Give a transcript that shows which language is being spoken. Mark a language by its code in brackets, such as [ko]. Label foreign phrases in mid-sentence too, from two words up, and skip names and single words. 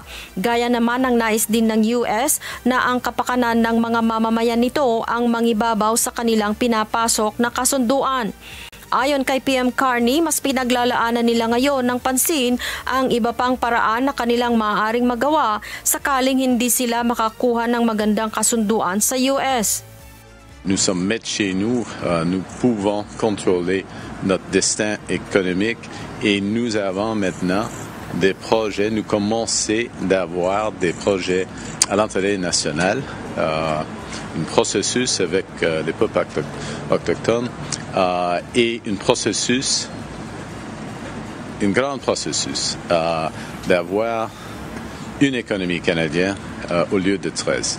[tl] Gaya naman ng nais din ng US na ang kapakanan ng mga mamamayan nito ang mangibabaw sa kanilang pinapasok na kasunduan. Ayon kay PM Carney, mas pinaglalaanan nila ngayon ng pansin ang iba pang paraan na kanilang maaaring magawa sakaling hindi sila makakuha ng magandang kasunduan sa US. [fr] Nous sommes maîtres chez nous, nous pouvons contrôler notre destin économique et nous avons maintenant des projets, nous commençons d'avoir des projets à l'intérêt national, un processus avec les peuples autochtones et un grand processus d'avoir une économie canadienne au lieu de 13.